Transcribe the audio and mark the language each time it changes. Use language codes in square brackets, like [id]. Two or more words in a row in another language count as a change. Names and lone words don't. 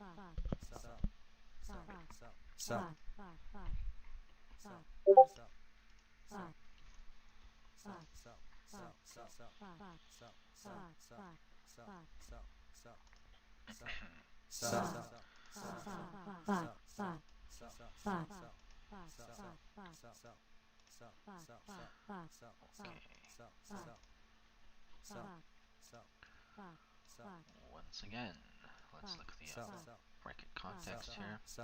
[en] Buy. sell, Buy. sell, Buy. sell, Buy. sell, Buy. Buy. sell, Buy. sell, Buy. sell, sell, sell, sell, sell, Buy. Buy. sell, Buy. sell, Buy. sell, Buy. sell, sell, sell, sell, sell, Once again, let's look at the market context here.